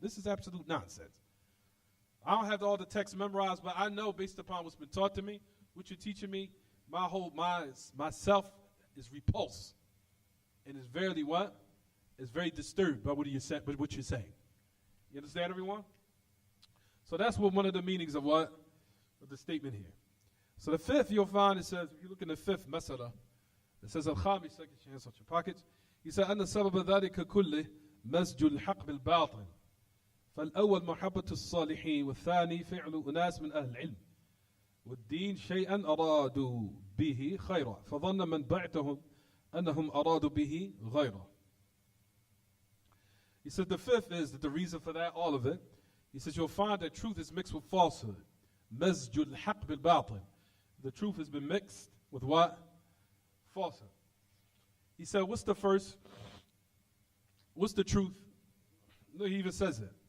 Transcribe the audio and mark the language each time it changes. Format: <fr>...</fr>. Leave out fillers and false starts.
<en>This is absolute nonsense. I don't have all the text memorized, but I know based upon what's been taught to me, what you're teaching me, myself is repulsed. And is verily what? Is very disturbed by what you're saying. You understand, everyone? So that's what one of the meanings of what? Of the statement here. So the fifth you'll find, it says, if you look in the fifth masala, it says, Al-Khamis, second chance on your pockets. He said,</en> <ar>أن سبب ذلك كله مزج الحق بالباطل. فالأول محبة الصالحين والثاني فعل أناس من أهل العلم. والدين شيئا أرادوا به خيرا. فظن من بعتهم أنهم أرادوا به غيره.</ar> <en>He said the fifth is that the reason for that, all of it, he says you'll find that truth is mixed with falsehood.</en> <ar>مزج الحق بالباطل.</ar> <en>The truth has been mixed with what? Falsehood. He said, what's the first? What's the truth? No, he even says it.</en>